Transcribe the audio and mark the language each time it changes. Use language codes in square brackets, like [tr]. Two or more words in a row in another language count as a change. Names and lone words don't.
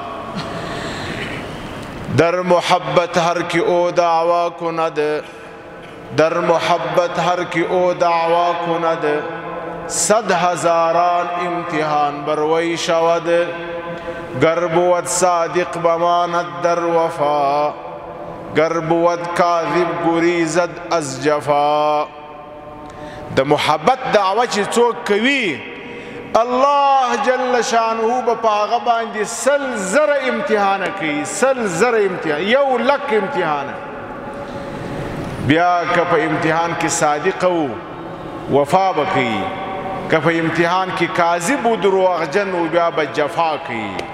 [fa] در محبت هر کی او دعوا کند، در محبت هر کی او دعوا کند، 100,000 امتحان بروی شود. گر بود صادق بماند در وفا، گر بود کاذب گریزد از جفا. [ps] د محبت دعوه چې څوک کوي الله جل شانه به هغه باندې 100,000 امتحانه کوي، 100,000 امتحان، 1,00,000 امتحانه. بیا که په امتحان کې صادق و وفا به کوي، که په امتحان کې کاذب و دروغجن و بیا به جفا کوي.